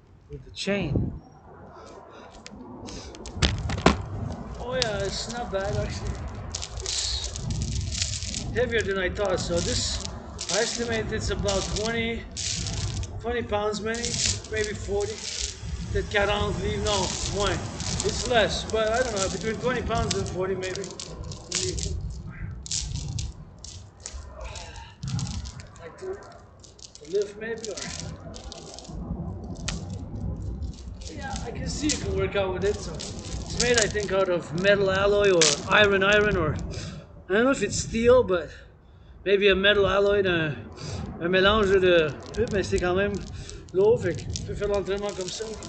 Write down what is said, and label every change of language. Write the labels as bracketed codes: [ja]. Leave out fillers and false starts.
[en] With the chain. Oh yeah, it's not bad actually. It's heavier than I thought, so this, I estimate it's about 20 pounds maybe 40. [fr] Peut-être 40 livres, no, moins. [en] It's less, but I don't know, between 20 pounds and 40 maybe. Like to lift maybe, or... Yeah, I can see you can work out with it, so... It's made, I think, out of metal alloy or iron, or... I don't know if it's steel, but... Maybe a metal alloy, [fr] un mélange de... Mais c'est quand même lourd, fait que tu peux faire l'entraînement comme ça.